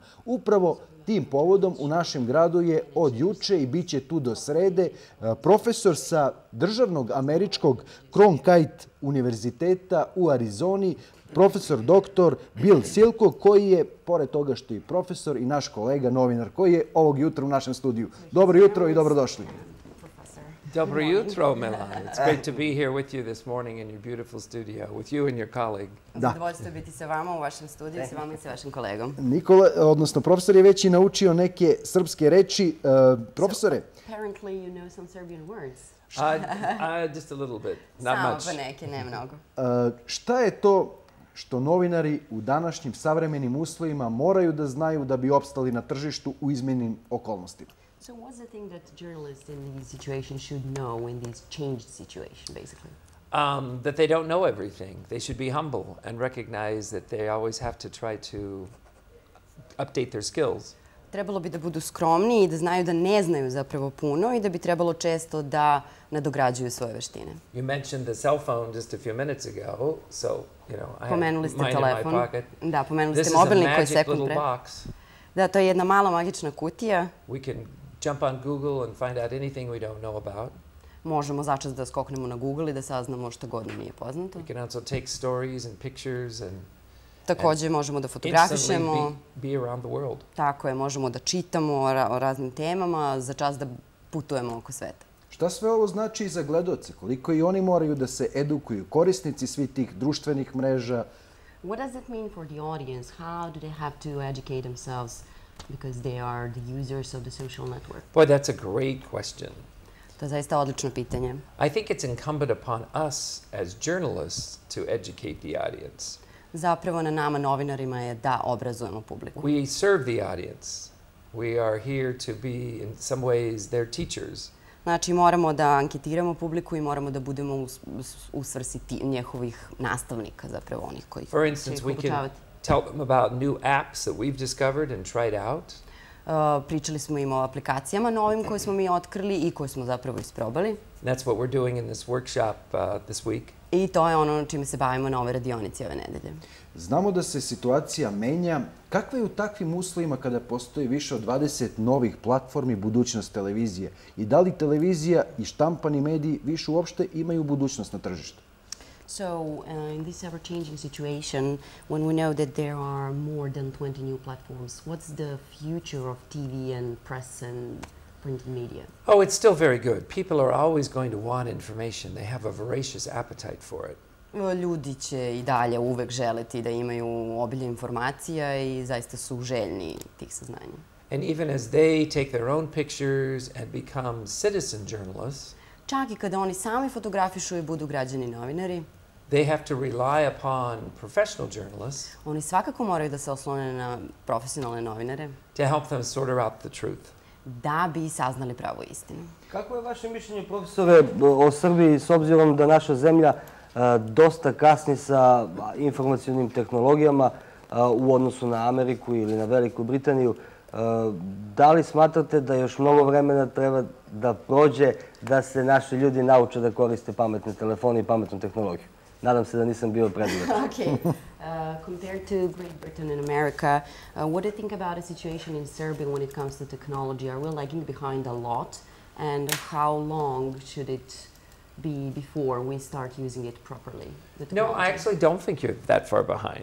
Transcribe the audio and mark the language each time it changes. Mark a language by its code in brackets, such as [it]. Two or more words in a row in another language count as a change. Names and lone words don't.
[sr] Upravo tim povodom u našem gradu je od juče i bit će tu do srede profesor sa državnog američkog Cronkite univerziteta u Arizoni, profesor doktor Bill Silko, koji je, pored toga što je profesor, i naš kolega novinar, koji je ovog jutra u našem studiju. Dobro jutro i dobrodošli. Dobro jutro, Milan. [en] It's great to be here with you this morning in your beautiful studio, with you and your colleague. [sr] Zadovoljstvo biti sa vama u vašem studiju, sa vama i sa vašim kolegom. Nikola, odnosno profesor je već i naučio neke srpske reči. Profesore? [en] Apparently you know some Serbian words. Just a little bit, not much. [sr] Samo pa neke, ne mnogo. Šta je to što novinari u današnjim savremenim uslovima moraju da znaju da bi opstali na tržištu u izmenjenim okolnostima? [en] So what's the thing that journalists in these situations should know in this changed situation, basically? That they don't know everything. They should be humble and recognize that they always have to try to update their skills. [sr] Trebalo bi da budu skromni i da znaju da ne znaju zapravo puno i da bi trebalo često da nadograđuju svoje veštine. [en] You mentioned the cell phone just a few minutes ago, so, you know, I have [sr] Pomenuli ste [en] mine in my [sr] telefon. [en] pocket. [sr] Da, pomenuli [en] This [sr] ste [en] is a [sr] mobilnik koji [en] magic [sr] sekund [en] little [sr] pre. [en] box. [sr] Da, to je jedna mala magična kutija. [en] We can jump on Google and find out anything we don't know about. [sr] Možemo začas da skoknemo na Google i da saznamo što god nam nije poznato. [en] We can also take stories and pictures and [sr] Takođe možemo da fotografišemo. [en] instantly be around the world. [sr] Tako je, možemo da čitamo o raznim temama, za čas da putujemo oko sveta. Šta sve ovo znači i za gledaoce? Koliko i oni moraju da se edukuju, korisnici svih tih društvenih mreža? [en] What does that mean for the audience? How do they have to educate themselves because they are the users of the social network? Boy, that's a great question. [sr] To je zaista odlično pitanje. [en] I think it's incumbent upon us as journalists to educate the audience. [sr] Zapravo na nama novinarima je da obrazujemo publiku. [en] We serve the audience. We are here to be, in some ways, their teachers. [sr] Znači, moramo da anketiramo publiku i moramo da budemo u svrsi njihovih nastavnika, zapravo onih koji će ih [en] For instance, we can [sr] obučavati. [en] tell them about new apps that we've discovered and tried out. [sr] Pričali smo im o aplikacijama novim koje smo mi otkrili i koje smo zapravo isprobali. [en] That's what we're doing in this workshop this week. [sr] I to je ono čime se bavimo na ovoj radionici ove nedelje. Znamo da se situacija menja. Kakva je u takvim uslovima kada postoji više od 20 novih platformi budućnost televizije? I da li televizija i štampani mediji više uopšte imaju budućnost na tržištu? [en] So, in this ever-changing situation, when we know that there are more than 20 new platforms, what's the future of TV and press and printed media? Oh, it's still very good. People are always going to want information. They have a voracious appetite for it. [sr] Ljudi će i dalje uvek želeti da imaju obilje informacija i zaista su željni tih saznanja. [en] And even as they take their own pictures and become citizen journalists, [sr] Čak i kada oni sami fotografišu i budu građani novinari, [en] they have to rely upon professional journalists [sr] oni svakako moraju da se oslone na profesionalne novinare [en] to help them sort out the truth. [sr] da bi saznali pravu istinu. Kako je vaše mišljenje, profesore, o Srbiji s obzirom da naša zemlja dosta kasni sa informacionim tehnologijama u odnosu na Ameriku ili na Veliku Britaniju? Da li smatrate da još mnogo vremena treba da prođe da se naši ljudi nauče da koriste pametne telefone i pametnu tehnologiju? Nadam se da nisam bio predugačak. Okay. [en] Compared to Great Britain and America, what do you think about a situation in Serbia when it comes to technology? Are we lagging behind a lot? And how long should it be before we start using it properly? No, I actually don't think you're that far behind.